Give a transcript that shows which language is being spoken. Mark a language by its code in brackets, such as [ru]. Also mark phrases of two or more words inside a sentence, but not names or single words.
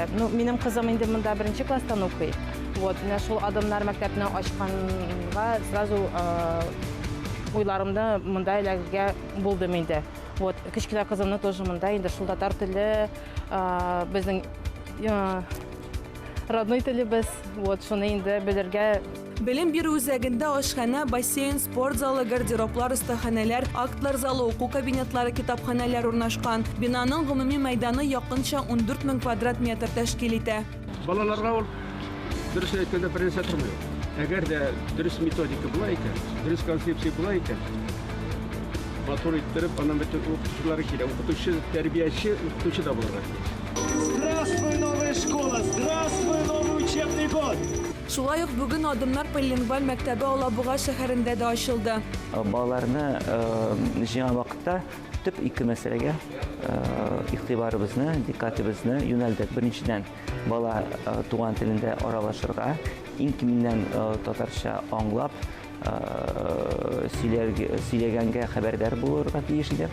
[tt] Минем кызым инде монда 1 класстан укый. Менә шул адымнар мәктәпне ачканга сразу уйларымда монда эләгергә булдым инде. Кечкенә кызымны тоже монда инде шул татар теле, безнең родной телебез, шуны инде белергә. Білім беру үзәгендә ашхана, бассейн, спорт залы, гардероблар, остаханәләр, актлар залы, уку кабинетлары, китапханәләр урнашкан. Бинаның гомуми мәйданы якынча 14 000 квадрат метр тәшкил итә. Балаларга ул дөрес әйткәндә беренче тормый. Әгәр дә дөрес методика була икән, дөрес концепция була икән, матур иттереп, аннан бөтен укытучылар килә. Укытучы, тәрбияче, укытучы да булырга. [ru] Здравствуй, новая школа! Здравствуй, новый учебный год! [tt] Шулай ук бүген адымнар полилингваль мәктәбе Алабуга шәһәрендә дә ачылды. Балаларны җыйган вакытта төп 2 мәсьәләгә игътибарыбызны, диккатыбызны юнәлдек. Беренчедән, бала туган телендә аралашырга, иң киминнән татарча аңлап, сөйләгәнгә хәбәрдар булырга тиеш иде.